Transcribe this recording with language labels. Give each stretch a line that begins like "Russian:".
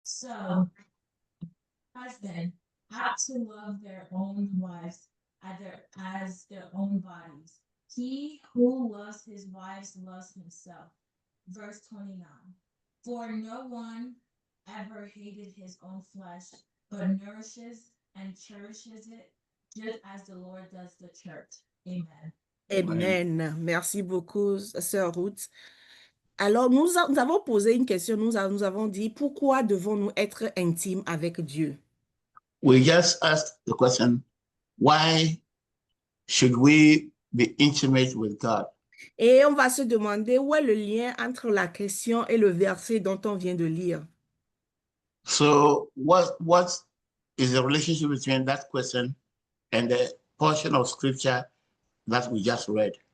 English: So, husbands ought to love their own wives as their own bodies. He who loves his wives loves himself. Verse 29. For no one ever hated his own flesh, but nourishes and cherishes it, just as the Lord does the church. Amen. Amen.
French: Merci beaucoup, sœur Ruth. Alors, nous avons posé une question, nous avons dit, pourquoi devons-nous être intimes avec Dieu?
English: We just asked the question, why should we be intimate with God?
French: Et on va se demander où est le lien entre la question et le verset dont on vient de lire.
English: So what is the relationship between that question and the portion of scripture that we just read?